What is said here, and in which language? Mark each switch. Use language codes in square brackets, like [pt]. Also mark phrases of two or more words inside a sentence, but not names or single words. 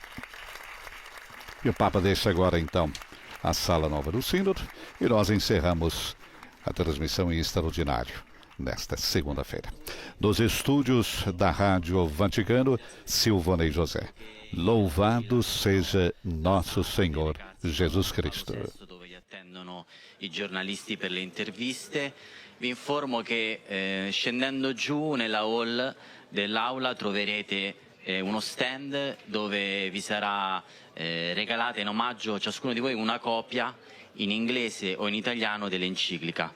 [pt] E o Papa deixa agora, então, a Sala Nova do Sínodo e nós encerramos a transmissão em extraordinário nesta segunda-feira. Dos estúdios da Rádio Vaticano, Silvonei José. Louvado seja nosso Senhor Jesus Cristo. [it] Dove vi attendono i giornalisti per le interviste. Vi informo che scendendo giù nella hall dell'aula troverete uno stand dove vi sarà regalata in omaggio a ciascuno di voi una copia in inglese o in italiano dell'enciclica.